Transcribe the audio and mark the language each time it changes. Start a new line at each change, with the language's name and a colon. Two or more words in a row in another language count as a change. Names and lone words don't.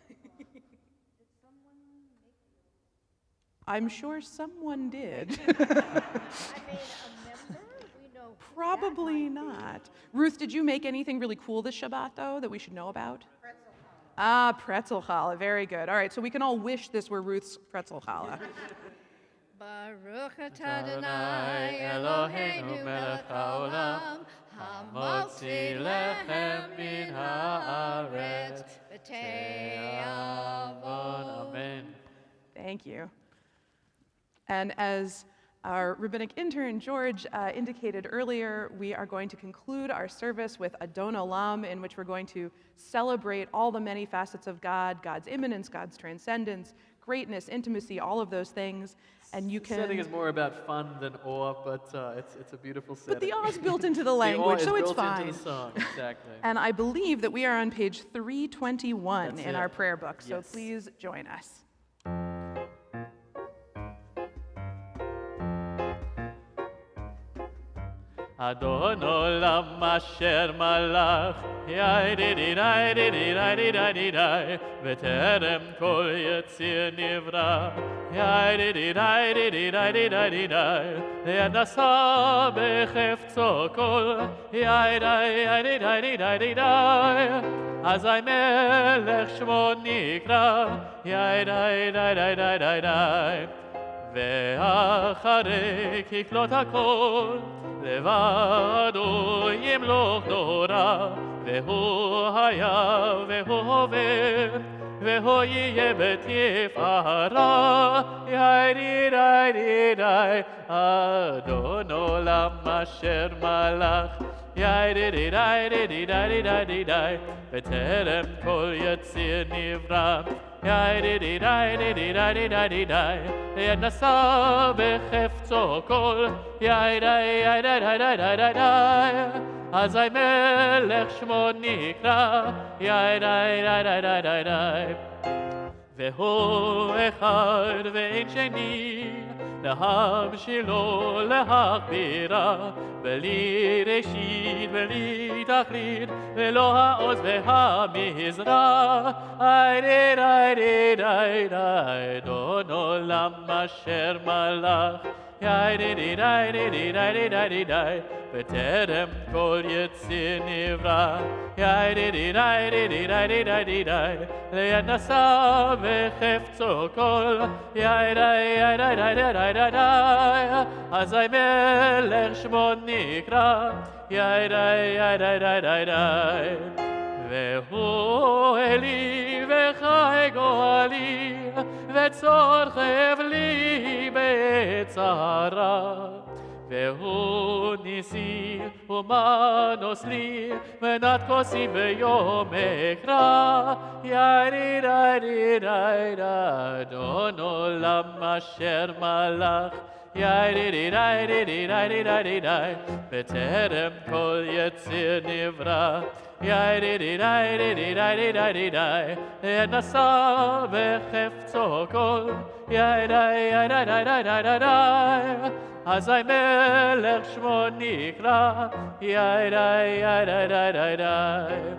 English: I'm sure someone did. I mean, a member? We know who Probably that might be. not. Ruth, did you make anything really cool this Shabbat, though, that we should know about? Ah, pretzel challah. Very good. All right, so we can all wish this were Ruth's pretzel challah.
Hebrew: ברוך אתה אדוני אלוהינו מלך העולם המוציא לחם מן הארץ ותיאבון.
English: Amen. Thank you. And as our rabbinic intern, George, indicated earlier, we are going to conclude our service with Adon Olam, in which we're going to celebrate all the many facets of God, God's immanence, God's transcendence, greatness, intimacy, all of those things. And you can... The setting is more about fun than awe, but it's a beautiful setting. But the awe is built into the language, so it's fine. Built into the song, exactly. And I believe that we are on page 321 That's in it. our prayer book, so Yes. please join us.
Hebrew: אדון עולם אשר מלך, yai-di-di-di-di-di-di-di-di-di, בטרם כל יציר נברא, yai-di-di-di-di-di-di-di-di, ונשא בחפצו כל, yai-di-di-di-di-di-di-di, אזי מלך שמו נקרא, yai-di-di-di-di-di-di, ואחרי ככלות הכל, לבדו ימלוך דורה, והוא היה והוא הווה, והוא יהיה בתפארה, יי-די-די-די-די, אדון עולם אשר מלך, יי-די-די-די-די-די-די-די, בטרם כל יציר נברא, יי-די-די-די-די-די-די-די, ונשא בחפצו כל, יי-די-די-די-די-די-די-די, אזי מלך שמו נקרא, יי-די-די-די-די-די-די, והוא אחד ואין שני, להמשילו להכבירה, בלי ראשית בלי תכלית, ולא העוז והמזרע, יי-די-די-די-די-די, אדון עולם אשר מלך, יי-די-די-די-די-די-די-די, בטרם כל יציר נברא, יי-די-די-די-די-די-די-די, ונשא בחפצו כל, יי-די-די-די-די-די-די, אזי מלך שמו נקרא, יי-די-די-די-די-די, והוא אלי וחי גואלי, וצורכב לי בצרה, והוא ניסי ומנוס לי, מנת כוסי ביום אקרא, יי-די-די-די-די-די, אדון עולם אשר מלך, יי-די-די-די-די-די-די-די, בטרם כל יציר נברא, יי-די-די-די-די-די-די-די, ונשא בחפצו כל, יי-די-די-די-די-די-די, אזי מלך שמו נקרא, יי-די-די-די-די-די,